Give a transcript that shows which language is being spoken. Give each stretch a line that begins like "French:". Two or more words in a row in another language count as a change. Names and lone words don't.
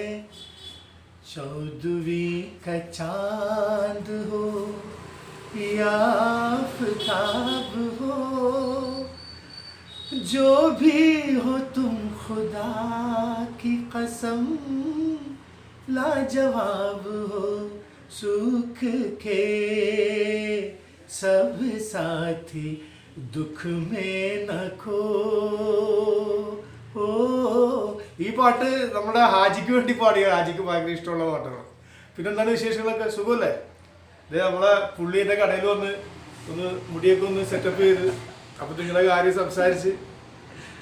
Hindi: चौदहवीं का चांद हो या आफताब हो, जो भी हो तुम खुदा की कसम लाजवाब हो। सुख के सब साथी दुख में न खो।
Malayalam: ഈ പാട്ട് നമ്മുടെ ഹാജിക്ക് വേണ്ടി പാടിയ, ഹാജിക്ക് ഭയങ്കര ഇഷ്ടമുള്ള പാട്ടാണ്. പിന്നെ എന്താണ് വിശേഷങ്ങളൊക്കെ? സുഖമല്ലേ? ഇതേ നമ്മളെ പുള്ളിയുടെ കടയിൽ വന്ന് ഒന്ന് മുടിയൊക്കെ ഒന്ന് സെറ്റപ്പ് ചെയ്ത് അപ്പൊ നിങ്ങളെ കാര്യം സംസാരിച്ച് കേട്ടാ.